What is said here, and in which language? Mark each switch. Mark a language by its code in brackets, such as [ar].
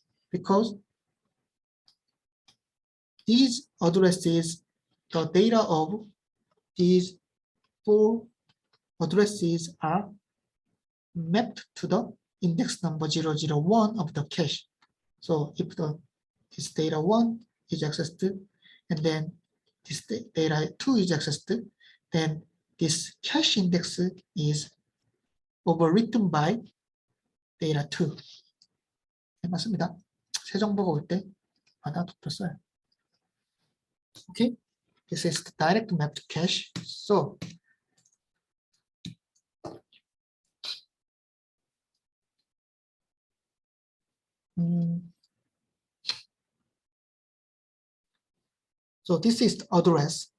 [en] Because these addresses, the data of these 4 addresses are mapped to the index number 001 of the cache. So if this data 1 is accessed, and then this data 2 is accessed, then this cache index is overwritten by data 2. [ko] 네, 맞습니다. 새 정보가 올 때마다 덮였어요. [en] Okay, this is the direct mapped cache. So so this is the address.